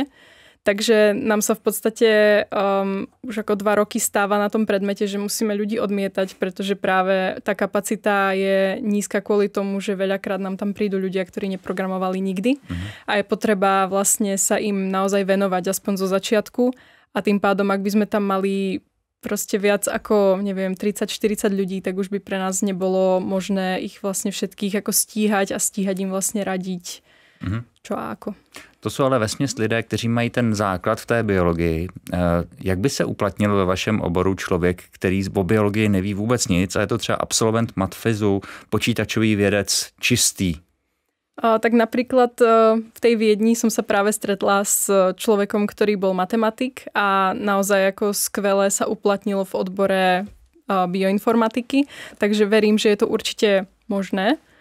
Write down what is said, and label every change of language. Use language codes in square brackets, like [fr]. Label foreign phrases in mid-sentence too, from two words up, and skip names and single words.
[sk] Takže nám sa v podstate už ako 2 roky stáva na tom predmete, že musíme ľudí odmietať, pretože práve tá kapacita je nízka kvôli tomu, že veľakrát nám tam prídu ľudia, ktorí neprogramovali nikdy a je potreba vlastne sa im naozaj venovať aspoň zo začiatku a tým pádom, ak by sme tam mali proste viac ako, neviem, 30-40 ľudí, tak už by pre nás nebolo možné ich vlastne všetkých ako stíhať a stíhať im vlastne radiť, čo a ako. [cs] To jsou ale vesměs lidé, kteří mají ten základ v té biologii. Jak by se uplatnil ve vašem oboru člověk, který o biologii neví vůbec nic a je to třeba absolvent matfizu, počítačový vědec čistý? [sk] Tak napríklad v tej Viedni som sa práve stretla s človekom, ktorý bol matematik a naozaj ako skvele sa uplatnilo v odbore bioinformatiky, takže verím, že je to určite možné.